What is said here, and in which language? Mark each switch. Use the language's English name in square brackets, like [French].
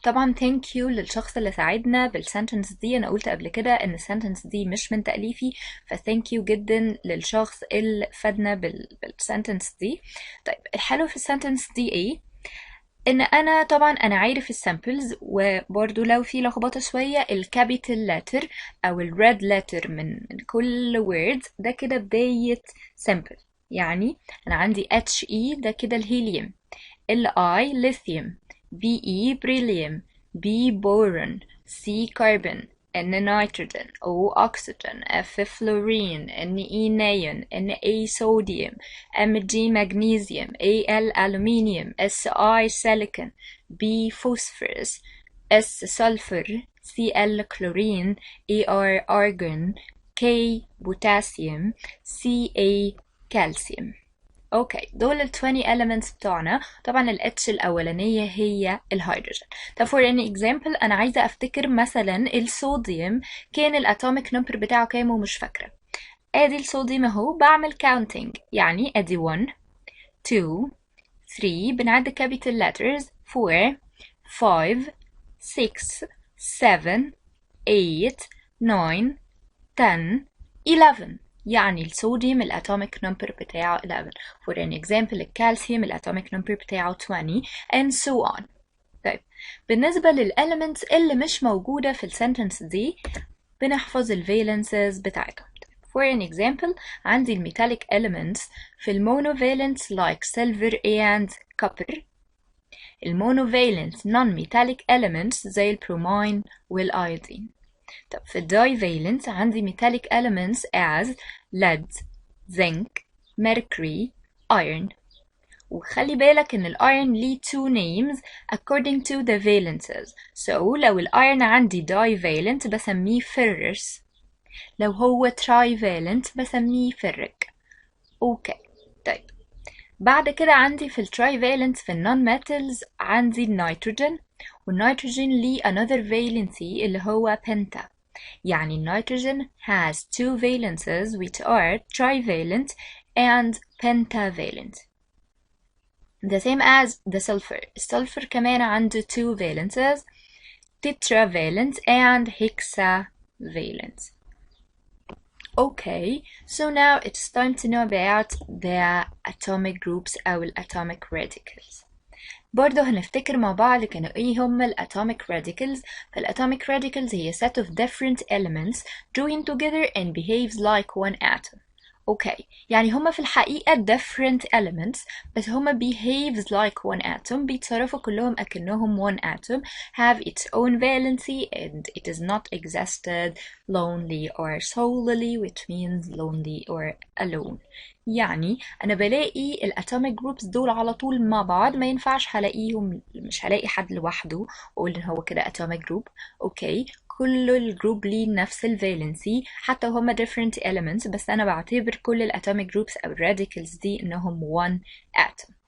[Arabic] طبعا [English] thank you [Arabic] للشخص اللي ساعدنا بالسنتنس دي. انا قلت قبل كده ان السنتنس دي مش من تأليفي، فتhank you جدا للشخص اللي فادنا بالسنتنس دي. طيب الحلو في السنتنس دي ايه؟ ان انا طبعا انا عارف السامبلز، وبرضو لو في لخبطه شويه الكابيتال لتر او الريد لتر من كل وورد ده كده بدايه سامبل. يعني انا عندي HE ده كده الهيليوم، LI ليثيوم، BE بريليوم، B بورون، C كربون، N نيتروجين، O oxygen، F فلورين، Ne نيون، Na صوديوم، [English] Mg magnesium، Al aluminium، Si silicon، B phosphorus، S sulfur، Cl chlorine، Ar argon، K potassium، Ca calcium. [Arabic] اوكي دول ال 20 elements بتوعنا. طبعا ال H الاولانيه هي الهيدروجين. طب for an example انا عايزه افتكر مثلا الصوديوم كان الاتوميك نمبر بتاعه كام ومش فاكره. ادي الصوديوم اهو، بعمل counting، يعني ادي 1 2 3 بنعد capital letters 4 5 6 7 8 9 10 11. يعني الصوديوم الاتوميك نمبر بتاعه 11. [English] for an example [Arabic] الكالسيوم الاتوميك نمبر بتاعه 20 [English] and so on. [Arabic] طيب بالنسبة للإليمنتس اللي مش موجودة في السنتنس دي بنحفظ الفالنسز بتاعتهم. [English] for an example [Arabic] عندي الميتاليك [English] elements في المونوفالنت like silver and copper. [Arabic] المونوفالنت non-metallic elements زي البرومين والأيودين. [English] طب في الدايفالنت عندي metallic elements as lead, zinc, mercury, iron. [Arabic] وخلي بالك ان الايرون ليه [English] two names according to the valences. [Arabic] So لو الايرون عندي divalent بسميه ferrous، لو هو trivalent بسميه ferric. اوكي طيب بعد كده عندي في الترايفالنت في النون ميتالز عندي النيتروجين، والنيتروجين ليه another valency اللي هو penta. يعني النيتروجين [English] has two valences which are trivalent and pentavalent. The same as the sulfur. [Arabic] السلفر كمان عنده [English] two valences tetravalent and hexavalent. Okay, so now it's time to know about the atomic groups أو atomic radicals. [Arabic] برضه هنفتكر مع بعض كانوا ايه هم الatomic radicals. [English] فالatomic radicals هي set of different elements joined together and behaves like one atom. Okay يعني هما في الحقيقة different elements بس هما behaves like one atom، [Arabic] بيتصرفوا كلهم أكنهم [English] one atom have its own valency and it is not existed lonely or solely, which means lonely or alone. [Arabic] يعني أنا بلاقي الatomic groups دول على طول مع بعض، ما ينفعش هلاقيهم، مش هلاقي حد لوحده وأقول إن هو كده atomic group. اوكي كل الجروب ليه نفس الفالنسي حتى هما [English] different elements، [Arabic] بس أنا بعتبر كل الاتوميك جروبس أو الراديكلز دي إنهم one atom.